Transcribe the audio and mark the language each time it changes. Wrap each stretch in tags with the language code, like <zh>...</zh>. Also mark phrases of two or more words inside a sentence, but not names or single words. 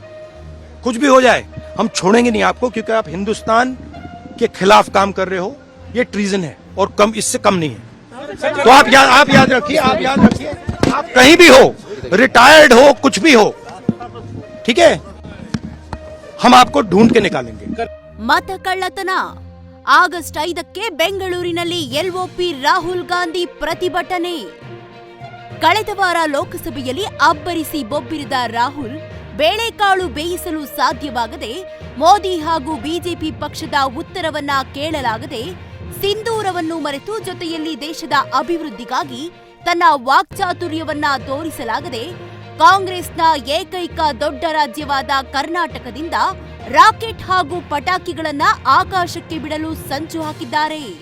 <hi>कुछ भी हो जाए हम छोड़ेंगे नहीं आपको, क्योंकि आप हिंदुस्तान के खिलाफ काम कर रहे हो। ये ट्रीजन है और कम, इससे कम नहीं है। तो आप याद रखिए, आप कहीं भी हो, रिटायर्ड हो, कुछ भी हो, ठीक है, हम आपको ढूंढ के निकालेंगे।</hi> <kn>ಮತ ಕಳ್ಳತನ ಆಗಸ್ಟ್ 5ಕ್ಕೆ ಬೆಂಗಳೂರಿನಲ್ಲಿ ಎಲ್ಒಪಿ ರಾಹುಲ್ ಗಾಂಧಿ ಪ್ರತಿಭಟನೆ. ಕಳೆದ ವಾರ ಲೋಕಸಭೆಯಲ್ಲಿ ಅಬ್ಬರಿಸಿ ಬೊಬ್ಬಿರಿದ ರಾಹುಲ್ ಬೇಳೆಕಾಳು ಬೇಯಿಸಲು ಸಾಧ್ಯವಾಗದೆ, ಮೋದಿ ಹಾಗೂ ಬಿಜೆಪಿ ಪಕ್ಷದ ಉತ್ತರವನ್ನ ಕೇಳಲಾಗದೆ, ಸಿಂಧೂರವನ್ನು ಮರೆತು ಜೊತೆಯಲ್ಲಿ ದೇಶದ ಅಭಿವೃದ್ಧಿಗಾಗಿ ತನ್ನ ವಾಕ್ಚಾತುರ್ಯವನ್ನ ತೋರಿಸಲಾಗದೆ, ಕಾಂಗ್ರೆಸ್ನ ಏಕೈಕ ದೊಡ್ಡ ರಾಜ್ಯವಾದ ಕರ್ನಾಟಕದಿಂದ ರಾಕೆಟ್ ಹಾಗೂ ಪಟಾಕಿಗಳನ್ನ ಆಕಾಶಕ್ಕೆ ಬಿಡಲು ಸಂಚು ಹಾಕಿದ್ದಾರೆ.</kn>